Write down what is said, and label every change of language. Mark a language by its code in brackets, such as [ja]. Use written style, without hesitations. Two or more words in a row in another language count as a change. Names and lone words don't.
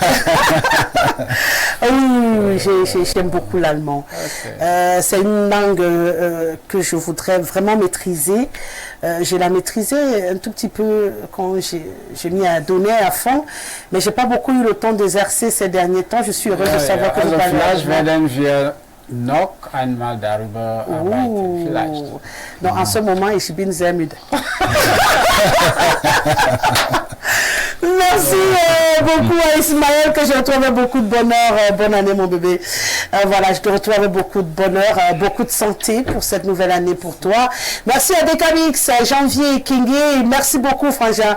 [fr] Oui, j'aime beaucoup l'allemand. Okay. C'est une langue que je voudrais vraiment maîtriser. Je l'ai maîtrisée un tout petit peu quand j'ai mis à donner à fond, mais j'ai pas beaucoup eu le temps d'exercer ces derniers temps. Je suis heureuse de savoir que vous parlez allemand. [de] Noch einmal darüber arbeiten, vielleicht. [fr] Non, en ce moment, [de] ich bin sehr müde. [fr] Merci beaucoup à Ismaël, que je retrouve avec beaucoup de bonheur. Bonne année, mon bébé. Voilà, je te retrouve avec beaucoup de bonheur, beaucoup de santé pour cette nouvelle année pour toi. Merci à Dekamix, Janvier Kingé. Merci beaucoup, Frangin.